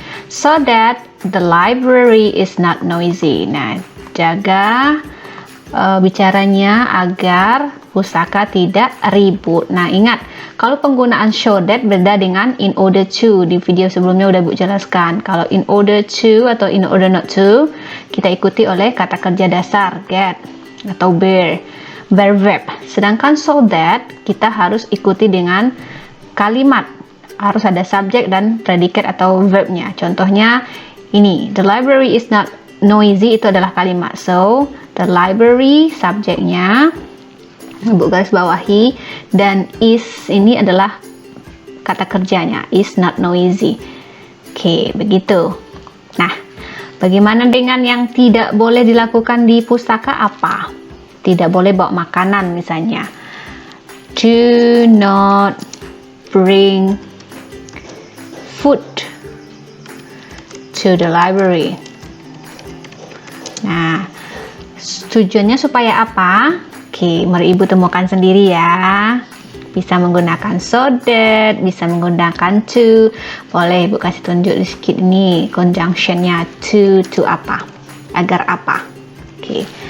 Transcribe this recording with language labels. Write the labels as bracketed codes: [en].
[en] So that the library is not noisy. [id] Nah, jaga bicaranya agar pustaka tidak ribut. Nah, ingat, kalau penggunaan so that beda dengan in order to. Di video sebelumnya udah Bu jelaskan. Kalau in order to atau in order not to, kita ikuti oleh kata kerja dasar get atau bear verb. Sedangkan so that kita harus ikuti dengan kalimat, harus ada subjek dan predikat atau verbnya. Contohnya ini, the library is not noisy, itu adalah kalimat. So, the library subjeknya, ibu garis bawahi, dan is ini adalah kata kerjanya, is not noisy. Oke, begitu. Nah, bagaimana dengan yang tidak boleh dilakukan di pustaka apa? Tidak boleh bawa makanan misalnya. [en] Do not bring food to the library. [id] Nah, tujuannya supaya apa? Oke, mari ibu temukan sendiri ya. Bisa menggunakan so that, bisa menggunakan to. Boleh ibu kasih tunjuk di sedikit ini conjunctionnya to apa? Agar apa? Oke.